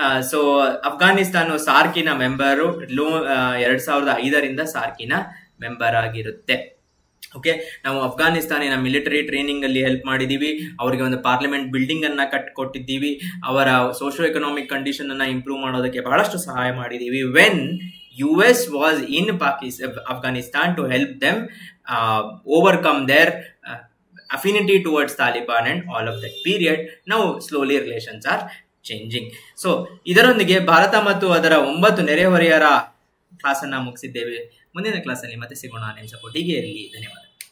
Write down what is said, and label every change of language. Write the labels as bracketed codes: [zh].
[kn] So Afghanistan ಸಾರ್ಕಿನ member 2005 ಸಾರ್ಕಿನ member ಆಗಿರುತ್ತೆ. Okay, ನಾವು ಅಫ್ಘಾನಿಸ್ತಾನಿನ military training ಅಲ್ಲಿ ಹೆಲ್ಪ್ ಮಾಡಿದೀವಿ, ಅವರಿಗೆ ಒಂದು ಪಾರ್ಲಿಮೆಂಟ್ ಬಿಲ್ಡಿಂಗ್ ಅನ್ನ ಕಟ್ಟಿಕೊಟ್ಟಿದ್ದೀವಿ, ಅವರ ಸೋಶಿಯೋ ಎಕನಾಮಿಕ್ ಕಂಡೀಷನ್ ಅನ್ನ ಇಂಪ್ರೂವ್ ಮಾಡೋದಕ್ಕೆ ಬಹಳಷ್ಟು ಸಹಾಯ ಮಾಡಿದೀವಿ. [en] When US was in Afghanistan to help them overcome their affinity towards Taliban and all of that period. Now slowly relations are changing. [kn] So ಇದರೊಂದಿಗೆ ಭಾರತ ಮತ್ತು ಅದರ 9 ನೆರೆಹೊರೆಯರ ಕ್ಲಾಸ್ ಅನ್ನ ಮುಗಿಸಿದ್ದೇವೆ. ಮುಂದಿನ ಕ್ಲಾಸ್ ಅಲ್ಲಿ ಮತ್ತೆ ಸಿಗೋಣ. ನಿಮ್ಮ ಸಪೋರ್ಟ್ ಹೀಗೆ ಇರಲಿ. ಧನ್ಯವಾದ.